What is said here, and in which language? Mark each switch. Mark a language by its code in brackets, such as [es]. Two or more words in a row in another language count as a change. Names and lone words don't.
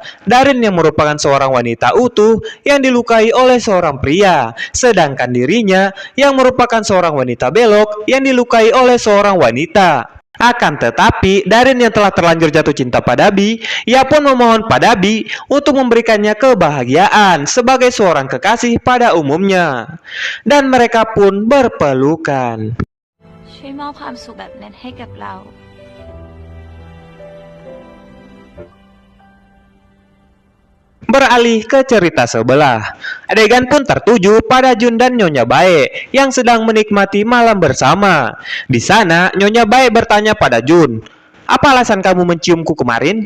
[id] Darin yang merupakan seorang wanita utuh yang dilukai oleh seorang pria, sedangkan dirinya yang merupakan seorang wanita belok yang dilukai oleh seorang wanita. Akan tetapi, Darin yang telah terlanjur jatuh cinta pada Bi, ia pun memohon pada Bi untuk memberikannya kebahagiaan sebagai seorang kekasih pada umumnya. Dan mereka pun berpelukan. [th] ช่วยมอบความสุขแบบนั้นให้กับเรา [id] Beralih ke cerita sebelah, adegan pun tertuju pada Jun dan Nyonya Bae yang sedang menikmati malam bersama. Di sana, Nyonya Bae bertanya pada Jun, "Apa alasan kamu menciumku kemarin?